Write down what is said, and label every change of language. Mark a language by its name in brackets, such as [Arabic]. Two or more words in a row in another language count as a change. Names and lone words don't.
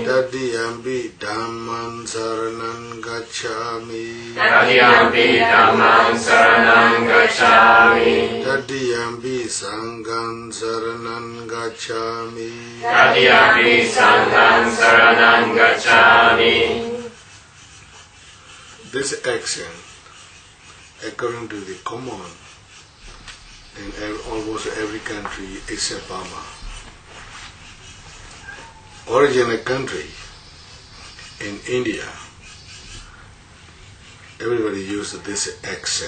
[Pali] Tadiyampi Dhamman Saranan Gacchami. Tadiyampi Dhammam Saranam Gacchami. Tadiyampi Sangham Saranan Gacchami. Tadiyampi Sangham Saranam Gacchami. [English] This action, according to the common in almost every country except Burma, original country in India, everybody used this action.